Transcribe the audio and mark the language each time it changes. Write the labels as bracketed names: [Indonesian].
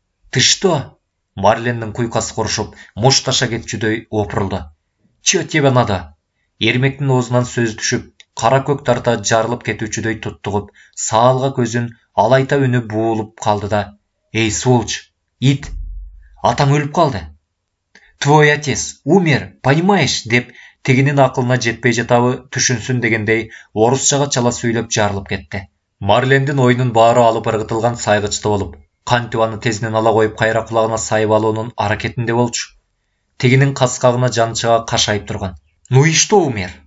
[Kyrgyz] "Ты Марлендин куйкасы курушуп, мушташа кетчүдөй опурулду. [Russian] "Чё тебе надо?" [Kyrgyz] Эрмектин оозунан сөз түшүп, кара көк тарта жарылып кетүүчүдөй туттугуп, саалга көзүн алайта үнү буулуп калды да: "Эй, сволочь, ит! Атаң өлүп калды. [Russian] Твой отец умер, понимаешь?" [Kyrgyz] деп тигинин акылына жетпей жатабы түшүнсүн дегендей орусчага чала сүйлөп жарылып кетти. Марлендин оюнун баары алып ыргытылган сайгычты болуп, кантип аны тезинен ала коюп кайра кулагына сайып алуунун аракетинде болчу. Тигинин каскагына жанчыга кашайып турган. [Russian] "Ну и что умер?"